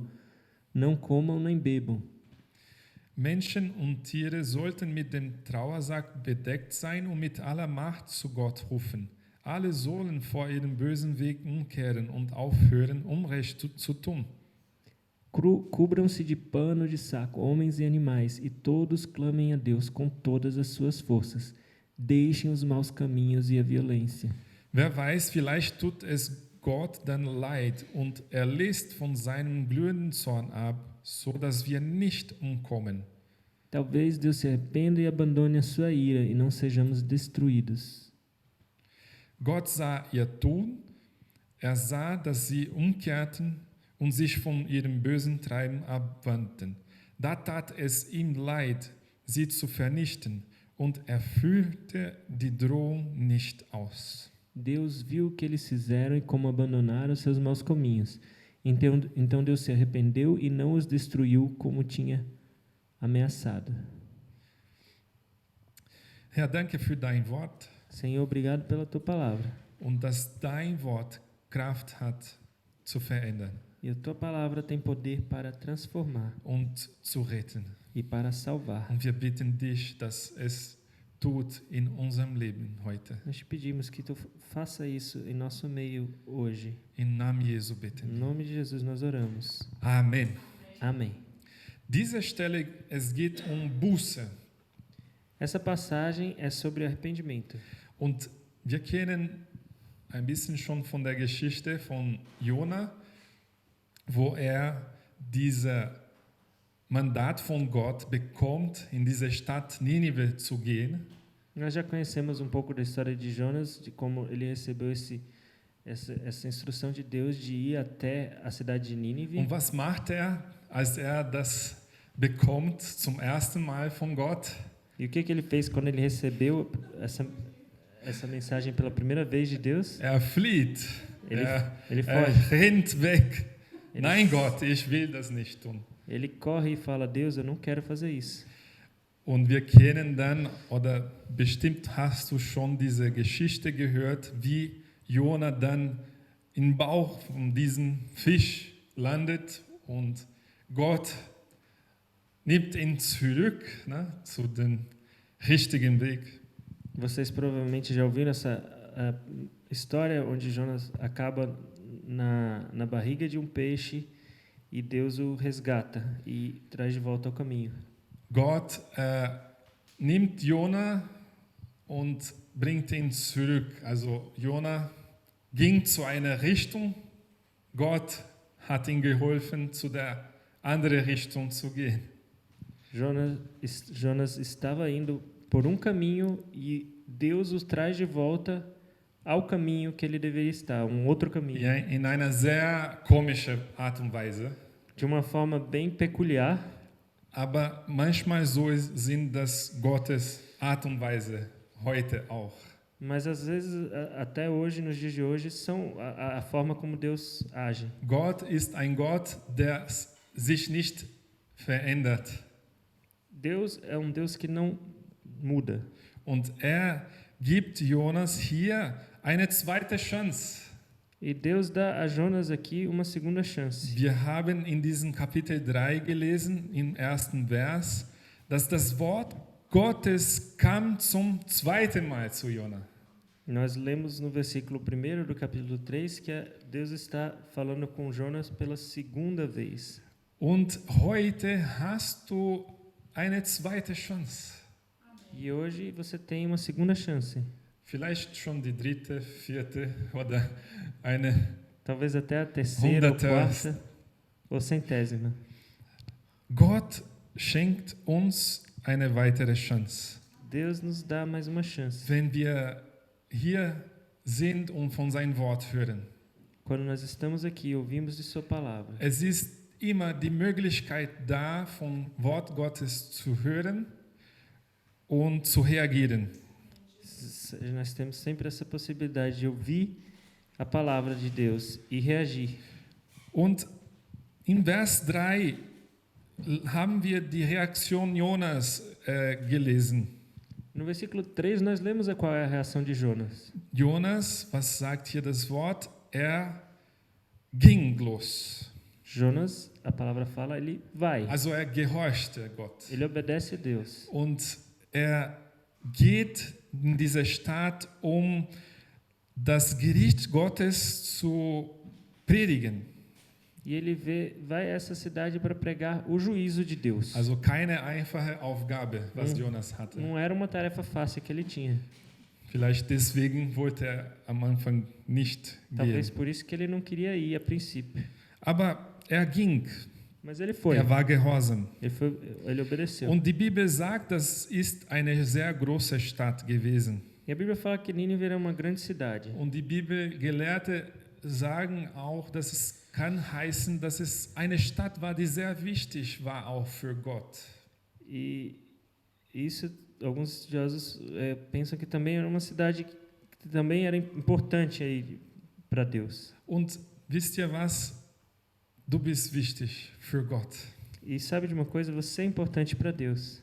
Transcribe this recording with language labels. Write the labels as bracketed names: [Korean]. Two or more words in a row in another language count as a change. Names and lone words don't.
[Portuguese] Não comam nem bebam. [German] Menschen und Tiere sollten mit dem Trauersack bedeckt sein und mit aller Macht zu Gott rufen. Alle sollen vor ihrem bösen Weg umkehren und aufhören, Unrecht zu tun. [Portuguese] Cubram-se de pano de saco, homens e animais, e todos clamem a Deus com todas as suas forças. Deixem os maus caminhos e a violência. [German] Wer weiß, vielleicht tut es Gott dann leid und er lässt von seinem glühenden Zorn ab, so dass wir nicht umkommen. [Portuguese] Talvez Deus se arrependa e abandone a sua ira e não sejamos destruídos. [German] Gott sah ihr Tun, er sah, dass sie umkehrten und sich von ihrem bösen Treiben abwandten. Da tat es ihm leid, sie zu vernichten, und er führte die Drohung nicht aus. [Portuguese] Deus viu o que eles fizeram e como abandonaram seus maus caminhos. Então Deus se arrependeu e não os destruiu como tinha ameaçado. [German] Herr, danke für dein Wort [Portuguese] Senhor, obrigado pela tua palavra. [German] und dass dein Wort Kraft hat zu verändern [Portuguese] E a tua palavra tem poder para transformar [German] und zu retten. [Portuguese] e para salvar. [German] Und wir bitten dich, dass es tut in unserem Leben heute. [Portuguese] Nós te pedimos que tu faça isso em nosso meio hoje. [German] Im Namen Jesu [Portuguese] Em [German] bitten. [Portuguese] nome de Jesus nós oramos. [German] Amen. [Portuguese] Amém. [German] Diese Stelle, es geht Buße. [Portuguese] Essa passagem é sobre arrependimento. [German] Und wir kennen ein bisschen schon von der Geschichte von Jona, wo dieses Mandat von Gott bekommt, in diese Stadt Ninive zu gehen. [Portuguese] Nós já conhecemos um pouco da história de Jonas, de como ele recebeu essa instrução de Deus de ir até a cidade de Nínive. [German] Und was macht als das bekommt zum ersten Mal von Gott? [Portuguese] E o que ele fez quando ele recebeu essa mensagem pela primeira vez de Deus? [German] Flieht. [Portuguese] Ele foge. [German] Rennt weg. [Portuguese] Ele, [German] Nein, Gott, ich will das nicht tun. [Portuguese] Ele corre e fala: Deus, eu não quero fazer isso. [German] Und wir kennen dann, oder bestimmt hast du schon diese Geschichte gehört, wie Jona dann im Bauch von diesem Fisch landet und Gott nimmt ihn zurück, ne, zu dem richtigen Weg. [Portuguese] Vocês provavelmente já ouviram essa história onde Jonas acaba na barriga de um peixe e Deus o resgata e traz de volta ao caminho. [German] Gott nimmt Jona und bringt ihn zurück. Also Jona ging zu einer Richtung, Gott hat ihm geholfen, zu der anderen Richtung zu gehen. [Portuguese] Jonas estava indo por um caminho e Deus o traz de volta ao caminho que ele deveria estar, um outro caminho. [German] Ja, in einer sehr komischen Art und Weise. [Portuguese] De uma forma bem peculiar. [German] Aber manchmal so sind das Gottes Art und Weise heute auch. [Portuguese] Mas às vezes, até hoje, nos dias de hoje, são a forma como Deus age. [German] Gott ist ein Gott, der sich nicht verändert. [Portuguese] Deus é um Deus que não muda. [German] Und gibt Jonas hier eine zweite Chance. [Portuguese] E Deus dá a Jonas aqui uma segunda chance. [German] Wir haben in diesem Kapitel 3 gelesen, im ersten Vers, dass das Wort Gottes kam zum zweiten Mal zu Jona. [Portuguese] Nós lemos no versículo 1 do capítulo 3 que Deus está falando com Jonas pela segunda vez. [German] Und heute hast du eine zweite Chance. [Portuguese] E hoje você tem uma segunda chance. [German] Vielleicht schon die dritte, vierte oder [Portuguese] talvez até a terceira, ou quarta, ou centésima. [German] Gott schenkt uns eine weitere Chance. [Portuguese] Deus nos dá mais uma chance. [German] Wenn wir hier sind und von sein Wort hören. [Portuguese] Quando nós estamos aqui, ouvimos de sua palavra. [German] Es ist immer die Möglichkeit da, vom Wort Gottes zu hören und zu reagieren. [Portuguese] Nós temos sempre essa possibilidade de ouvir a palavra de Deus e reagir. [German] Und in Vers 3 haben wir die Reaktion Jonas gelesen. [Portuguese] No versículo 3 nós lemos qual é a reação de Jonas. [German] Jonas, was sagt hier das Wort? Ging los. [Portuguese] Jonas, a palavra fala, ele vai. [German] Also gehorchte Gott. [Portuguese] Ele obedece a Deus. [German] Und geht in diese Stadt, das Gericht Gottes zu predigen. [Portuguese] E ele vai a essa cidade para pregar o juízo de Deus. [German] Also keine einfache Aufgabe, was Jonas hatte. [Portuguese] Não era uma tarefa fácil que ele tinha. [German] Vielleicht deswegen wollte am Anfang nicht [Portuguese] Talvez [German] gehen. [Portuguese] por isso que ele não queria ir a princípio. [German] Aber ging. [Portuguese] Mas ele foi. [German] War gehorsam. [Portuguese] Ele obedeceu. [German] Und die Bibel sagt, das ist eine sehr große Stadt gewesen. [Portuguese] E a Bíblia fala que Nínive era uma grande cidade. [German] Und die Bibelgelehrte sagen auch, dass es kann heißen, dass es eine Stadt war, die sehr wichtig war auch für Gott. [Portuguese] E isso, alguns estudiosos pensam que também era uma cidade que também era importante aí para Deus. [German] Und wisst ihr was? du bist wichtig für Gott. [Portuguese] E sabe de uma coisa? Você é importante para Deus.